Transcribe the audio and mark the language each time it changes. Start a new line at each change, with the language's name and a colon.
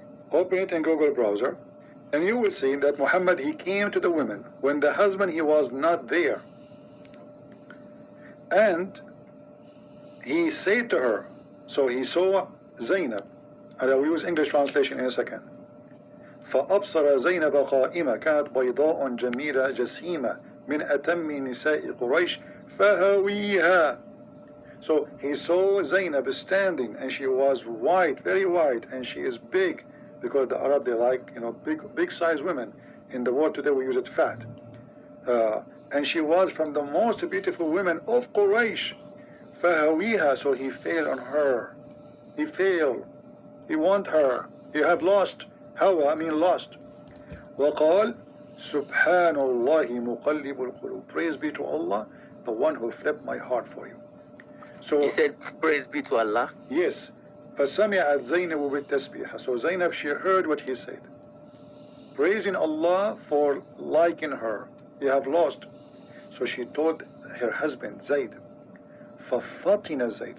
English: Open it in Google browser and you will see that Muhammad, he came to the women when the husband, he was not there. And he said to her, so he saw Zainab, and I will use English translation in a second.
Arabic: فأبصر زينب قائمة كانت بيضاء جميلة جسيمة من أتم نساء قريش فهويها.
English: So he saw Zainab standing, and she was white, very white, and she is big, because the Arab, they like, big size women. In the world today we use it fat. And she was from the most beautiful women of Quraysh. فهويها, so he failed on her. He failed. He want her. You have lost. Hawa mean lost.
Arabic: وقال سبحان الله مقلب القلوب.
English: Praise be to Allah, the one who flipped my heart for you. So he said, praise be to Allah.
Arabic: Yes. فسمعت زينب بالتسبيح.
English: So Zainab, she heard what he said, praising Allah for liking her. You have lost. So she told her husband Zayd. فَفَطِنَ Zayd.